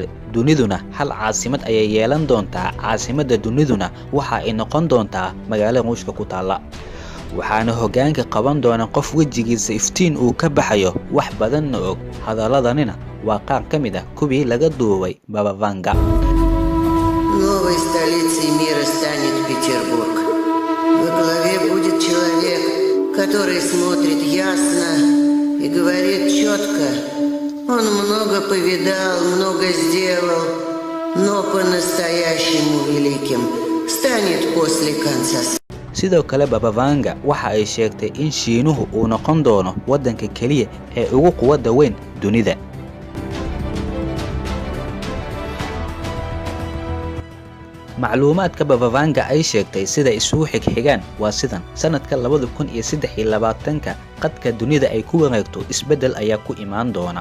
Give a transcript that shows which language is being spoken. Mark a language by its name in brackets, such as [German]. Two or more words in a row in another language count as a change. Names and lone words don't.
[Somali] duniduna hal caasimad ayay yeelan doontaa, caasimadda duniduna waxa ay noqon doontaa magaalo Ruushka ku taala. waxaana hoggaanka qaban doona qof wejigiisa iftiin uu ka baxayo, wax badanna og. hadalladanina waa qaar ka mid ah kuwii laga duubay Baba Vanga. [Russian] Новой столицей мира станет Петербург. Во главе будет человек, который смотрит ясно и говорит четко. Он много повидал, много сделал, но по-настоящему великим станет после конца. [Somali] sidoo kale Baba Vanga waxa ay sheegtay in Shiinuhu uu noqon doono waddanka kaliya ee ugu quwadda weyn dunida. macluumaadka Baba Vanga ay sheegtay sida isugu xigxigaan waa sidan: sanadka 2023 qadka dunida ay ku wareegto isbedel ayaa ku imaan doona.